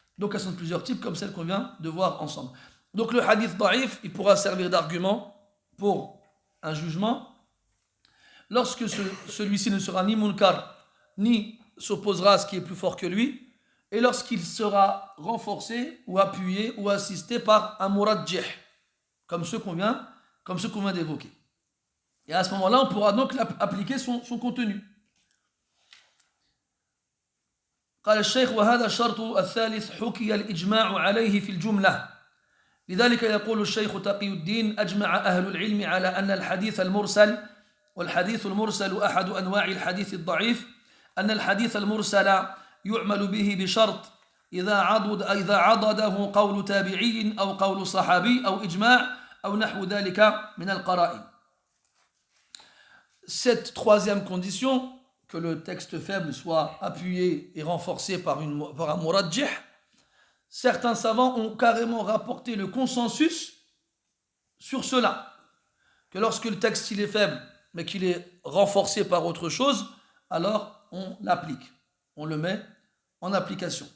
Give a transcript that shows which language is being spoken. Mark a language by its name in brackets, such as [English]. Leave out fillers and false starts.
[French] Donc elles sont de plusieurs types, comme celles qu'on vient de voir ensemble. Donc le hadith da'if, il pourra servir d'argument pour un jugement lorsque celui-ci ne sera ni munkar, ni s'opposera à ce qui est plus fort que lui, et lorsqu'il sera renforcé ou appuyé ou assisté par un murajjih, comme ceux qu'on vient d'évoquer. Et à ce moment-là, on pourra donc appliquer son contenu. [Arabic] قال الشيخ وهذا الشرط الثالث حكي الإجماع عليه في الجملة لذلك يقول الشيخ تقي الدين أجمع أهل العلم على أن الحديث المرسل والحديث المرسل أحد أنواع الحديث الضعيف أن الحديث المرسل يعمل به بشرط إذا عضده قول تابعي أو قول صحابي أو إجماع أو نحو ذلك من القرائن. [French] Cette troisième condition, que le texte faible soit appuyé et renforcé par un murajjih, certains savants ont carrément rapporté le consensus sur cela, que lorsque le texte il est faible, mais qu'il est renforcé par autre chose, alors on l'applique, on le met en application.